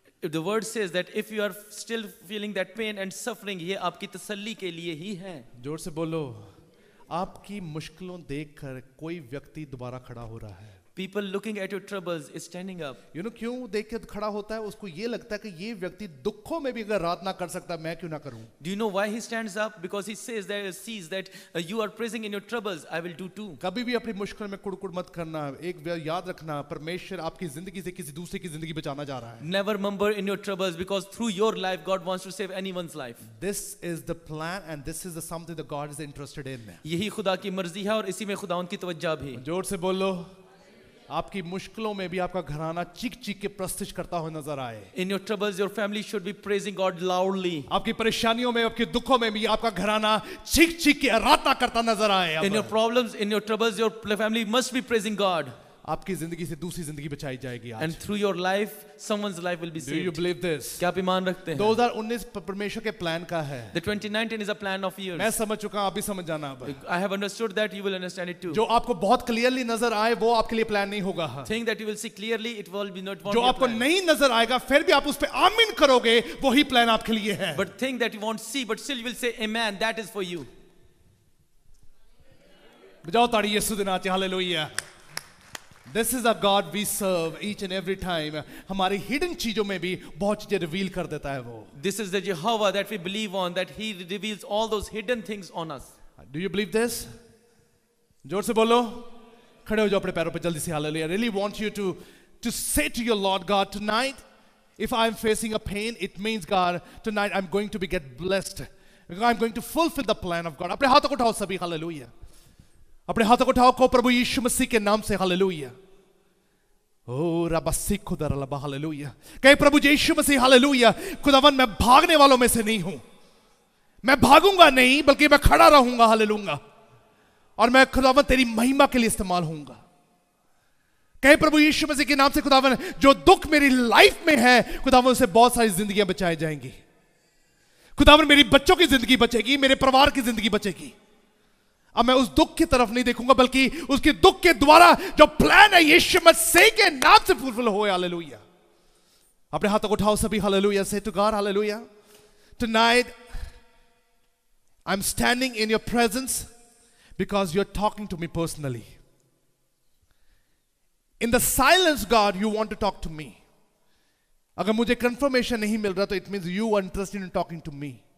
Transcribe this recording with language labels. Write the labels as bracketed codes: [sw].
[en] The word says that if you are still feeling that pain and suffering, [hi] ये आपकी तसल्ली के लिए ही है. जोर से बोलो. आपकी मुश्किलों देखकर कोई व्यक्ति दोबारा खड़ा हो रहा है. [en] People looking at your troubles is standing up. You know [hi] क्यों देख के खड़ा होता है? उसको ये लगता है कि ये व्यक्ति दुखों में भी अगर रात ना कर सकता, मैं क्यों ना करूं? [en] Do you know why he stands up? Because he sees that you are praising in your troubles, I will do too. [hi] कभी भी अपनी मुश्किल में कुड़कुड़ मत करना. एक याद रखना, परमेश्वर आपकी जिंदगी से किसी दूसरे की जिंदगी बचाना जा रहा है. [en] Never murmur in your troubles, because through your life God wants to save anyone's life. This is the plan and this is the something that God is interested in. [hi] यही खुदा की मर्जी है और इसी में खुदावंद की तवज्जो भी. जोर से बोलो. आपकी मुश्किलों में भी आपका घराना चीख चीख के प्रस्तिश करता हुआ नजर आए. [en] In your troubles, your family should be praising God loudly. [hi] आपकी परेशानियों में, आपके दुखों में भी आपका घराना चीख चीख के आराधना करता नजर आए. [en] In your problems, in your troubles, your family must be praising God. [hi] आपकी जिंदगी से दूसरी जिंदगी बचाई जाएगी आज. [en] And through your life, someone's life will be saved. Do you believe this? [hi] क्या आप ईमान रखते हैं? 2019 परमेश्वर के प्लान का है. [en] The 2019 is a plan of years. [hi] मैं समझ चुका हूं, आप भी समझ जाना. [en] I have understood that, you will understand it too. [hi] जो आपको बहुत क्लियरली नजर आए वो आपके लिए प्लान नहीं होगा. [en] Thing that you will see clearly, it will be not. [hi] जो आपको नहीं नजर आएगा फिर भी आप उस पे आमीन करोगे, वही प्लान आपके लिए है. [en] But thing that you won't see, but still you will say amen, that is for you. [hi] बजाओ ताड़ी यीशु दे नाम से. Hallelujah. [en] This is a God we serve each and every time. [hi] हमारी हिडन चीजों में भी बहुत चीजें रिवील कर देता है वो. [en] This is the Jehovah that we believe on, that He reveals all those hidden things on us. Do you believe this? [hi] जोर से बोलो. खड़े हो जाओ अपने पैरों पे जल्दी से. Hallelujah. [en] I really want you to say to your Lord God tonight, if I'm facing a pain, it means God tonight I'm going to be get blessed. I'm going to fulfill the plan of God. [hi] अपने हाथों को उठाओ सभी. Hallelujah. अपने हाथों को उठाओ को प्रभु यीशु मसीह के नाम से. हालेलुया. ओ रब्बसी खुदा रब्बा. हालेलुया. कहे प्रभु यीशु मसीह. हालेलुया. खुदावन मैं भागने वालों में से नहीं हूं. मैं भागूंगा नहीं बल्कि मैं खड़ा रहूंगा. हालेलुया. और मैं खुदावन तेरी महिमा के लिए इस्तेमाल होऊंगा. कहे प्रभु यीशु मसीह के नाम से खुदावन जो दुख मेरी लाइफ में है खुदावन उससे बहुत सारी जिंदगियां बचाई जाएंगी. खुदावन मेरी बच्चों की जिंदगी बचेगी, मेरे परिवार की जिंदगी बचेगी. अब मैं उस दुख की तरफ नहीं देखूंगा बल्कि उसके दुख के द्वारा जो प्लान है यीशु मसीह के नाम से फुलफिल होए. हालेलुया. अपने हाथों को उठाओ सभी. हालेलुया. [en] Say to God. [hi] Hallelujah. [en] Tonight I'm standing in your presence because you're talking to me personally. In the silence, God, you want to talk to me. [hi] अगर मुझे confirmation नहीं मिल रहा तो [en] it means you are interested in talking to me.